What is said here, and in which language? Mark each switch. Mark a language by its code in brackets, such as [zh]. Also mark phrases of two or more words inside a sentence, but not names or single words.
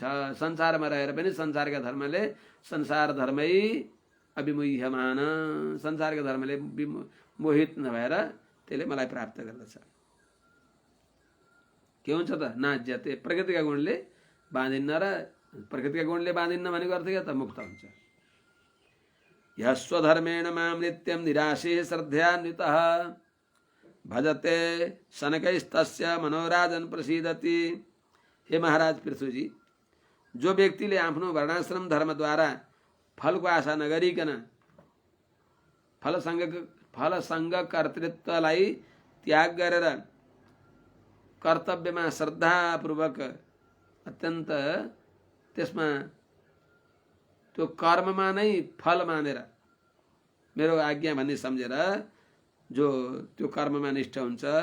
[ne] संसारमा रहेर पनि संसारका धर्मले संसार धर्मै अभिमुह्यमान, संसारका धर्मले मोहित नभएर त्यसले मलाई प्राप्त गर्दछ। के हुन्छ त नाज्यते, प्रकृतिका गुणले बाँधिन्न, र प्रकृतिका गुणले बाँधिन्न भनेको अर्थ के त मुक्त हुन्छ। [sa] यः स्वधर्मेण मां नित्यं निराशीः श्रद्धयान्वितः भजते शनकैस्तस्य मनोराजन प्रसीदति। [ne] हे महाराज पृथुजी, जो व्यक्तिले आफ्नो वर्णाश्रम धर्मद्वारा फलको आशा नगरिकन फलसंग कर्तृत्वलाई त्याग गरेर कर्तव्यमा श्रद्धापूर्वक अत्यन्त त्यसमा त्यो कर्ममा नै फल मानेर मेरो आज्ञा भन्ने सम्झेर जो त्यो कर्ममा निष्ठ हुन्छ,